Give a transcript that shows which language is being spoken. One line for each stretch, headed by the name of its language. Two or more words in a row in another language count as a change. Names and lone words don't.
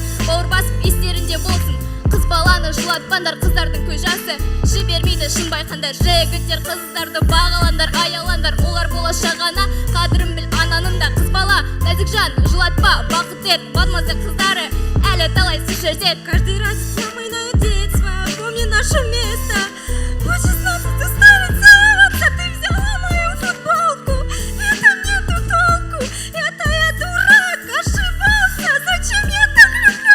Kazakh: Бауыр басып естерінде болсын. Қыз баланы жылатпаңдар, қыздардың көз жасы жібермейді шын байқандар. Жігіттер қыздарды бағаландар, аяландар, олар болашағына қадірін біл ананың да. Қыз бала нәзік жан, жылатпа, бақыт ет, мадмуазель қыздары әлі талай су шертеді.
Russian: Каждый раз вспоминаю детство, помни наше место. Хочешь нас заставить целоваться, ты взяла мою футболку. Это нету толку, это я дурак, ошибался. Зачем я так люблю?